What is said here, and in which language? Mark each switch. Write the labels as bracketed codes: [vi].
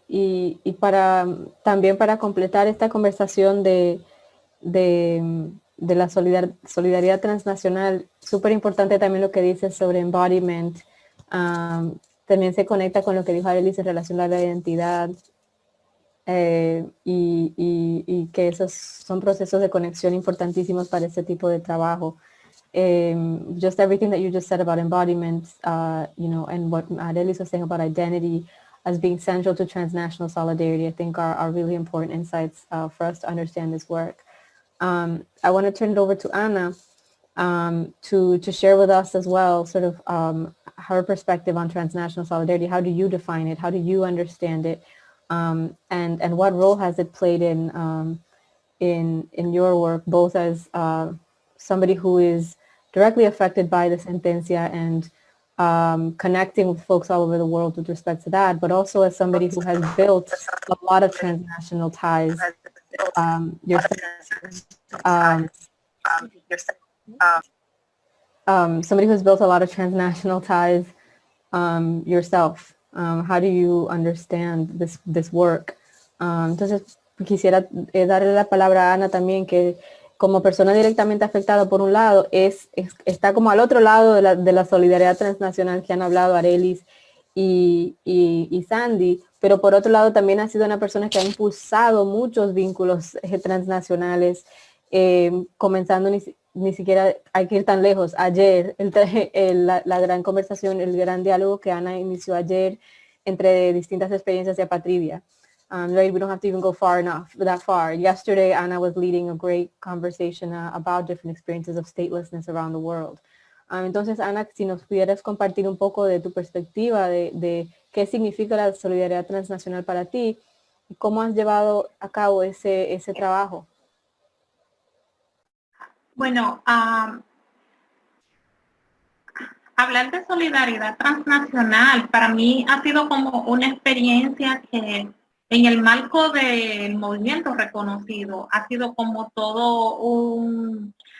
[es] Y también para completar esta conversación de la solidaridad transnacional, súper importante también lo que dices sobre embodiment. También se conecta con lo que dijo Arelis en relación a la identidad, y que esos son procesos de conexión importantísimos para este tipo de trabajo. [en] Just everything that you just said about embodiment, and what Arelis was saying about identity as being central to transnational solidarity, I think are really important insights for us to understand this work. I want to turn it over to Anna to share with us as well sort of her perspective on transnational solidarity. How do you define it? How do you understand it? And what role has it played in your work, both as somebody who is directly affected by the sentencia and connecting with folks all over the world with respect to that, but also as somebody who has built a lot of transnational ties somebody who's built a lot of transnational ties yourself. How do you understand this work? [es] Entonces, quisiera darle la palabra a Ana también, que como persona directamente afectada, por un lado, está como al otro lado de la solidaridad transnacional que han hablado Arelis y Sandy, pero por otro lado también ha sido una persona que ha impulsado muchos vínculos transnacionales, comenzando ni siquiera hay que ir tan lejos. Ayer, la gran conversación, el gran diálogo que Ana inició ayer entre distintas experiencias de apatridia. [en] Right, we don't have to even go that far. Yesterday, Ana was leading a great conversation about different experiences of statelessness around the world. [es] Entonces, Ana, si nos pudieras compartir un poco de tu perspectiva de qué significa la solidaridad transnacional para ti y cómo has llevado a cabo ese trabajo. Bueno, hablar de solidaridad transnacional para mí ha sido como una experiencia que en el marco del movimiento reconocido ha sido como todo un